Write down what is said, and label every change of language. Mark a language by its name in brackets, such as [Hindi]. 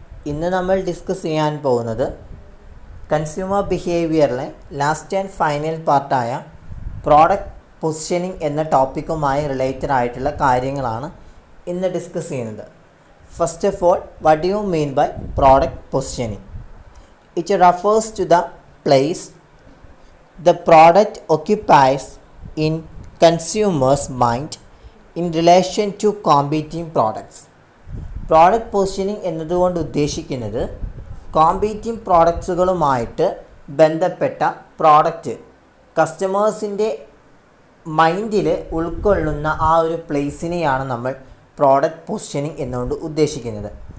[Malayalam] ഇന്ന് നമ്മൾ ഡിസ്കസ് ചെയ്യാൻ പോകുന്നത് consumer ബിഹേവിയറിലെ last and final പാർട്ടായ product positioning എന്ന ടോപ്പിക്കുമായി റിലേറ്റഡ് ആയിട്ടുള്ള കാര്യങ്ങളാണ് ഇന്ന് ഡിസ്കസ് ചെയ്യുന്നത്. [English] First of all, what do you mean by product positioning? It refers to the place the product occupies in consumer's mind in relation to competing products. [Malayalam] Product positioning എന്നതുകൊണ്ട് ഉദ്ദേശിക്കുന്നത് competing പ്രോഡക്ട്സുകളുമായിട്ട് ബന്ധപ്പെട്ട product കസ്റ്റമേഴ്സിൻ്റെ മൈൻഡിൽ ഉൾക്കൊള്ളുന്ന ആ ഒരു പ്ലേസിനെയാണ് നമ്മൾ product positioning എന്നുകൊണ്ട് ഉദ്ദേശിക്കുന്നത്.